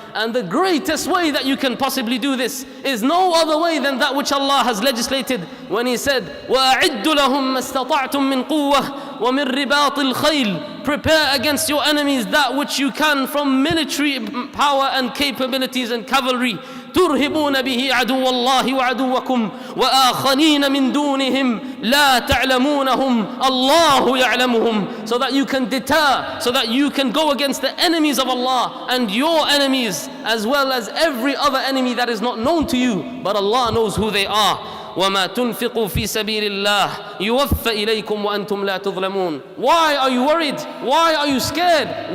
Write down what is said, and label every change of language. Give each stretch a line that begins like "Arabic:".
English: And the greatest way that you can possibly do this is no other way than that which Allah has legislated when He said,
Arabic: وَأَعِدُّ لَهُمْ مَا اسْتَطَعْتُم مِّن قُوَّةٍ وَمِن رِّبَاطِ الْخَيْلِ.
English: Prepare against your enemies that which you can from military power and capabilities and cavalry.
Arabic: ترهبون به عدو الله وعدوكم وآخرين من دونهم لا تعلمونهم الله يعلمهم.
English: So that you can deter, so that you can go against the enemies of Allah and your enemies, as well as every other enemy that is not known to you, but Allah knows who they are.
Arabic: وَمَا تُنْفِقُوا فِي سَبِيلِ اللَّهِ يُوَفَّ إِلَيْكُمْ وَأَنْتُمْ لَا تُظْلَمُونَ.
English: Why are you worried? Why are you scared?